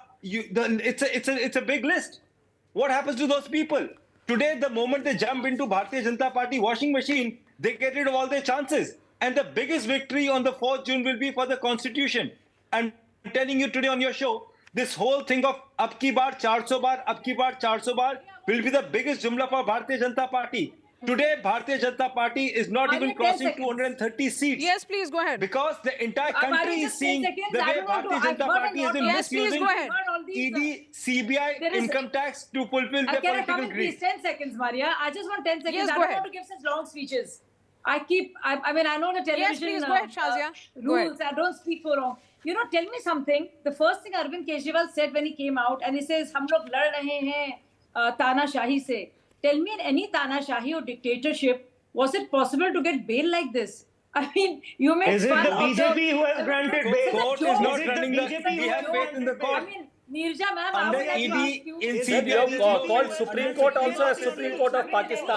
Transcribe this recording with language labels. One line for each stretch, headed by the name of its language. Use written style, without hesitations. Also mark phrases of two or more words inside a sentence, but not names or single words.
English: It's a big list. What happens to those people? Today, the moment they jump into Bharatiya Janata Party washing machine, they get rid of all their chances. And the biggest victory on the 4th June will be for the Constitution. I'm telling you today on your show, this whole thing of
Hindi: अब की बार 400 बार, अब की बार 400 बार
English: will be the biggest jumla for Bharatiya Janata Party. Today, Bharatiya Janata Party is not even crossing 230 seats. Yes, please go ahead. Because the entire country is seeing the way Bharatiya Janata Party has been misusing ED, CBI, income tax to fulfill their political greed. Please, 10 seconds, Maria. I just want 10 seconds. Yes, I go don't ahead. want to give such long speeches. I know the television Yes, please, go ahead, Shazia. Go ahead. rules. I don't speak for long. You know, tell me something. The first thing Arvind Kejriwal said when he came out, and he says,
Hindi: "हम लोग लड़ रहे हैं तानाशाही से."
English: Tell me, in any तानाशाही or dictatorship, was it possible to get bail like this? I mean, you may. Is it the BJP who has granted bail? Court is not running the. We have faith in the court. I mean, Neerja ma'am, Under I would like to ED, ask you. in You CBI, have called Supreme Court also as Supreme Court of Pakistan.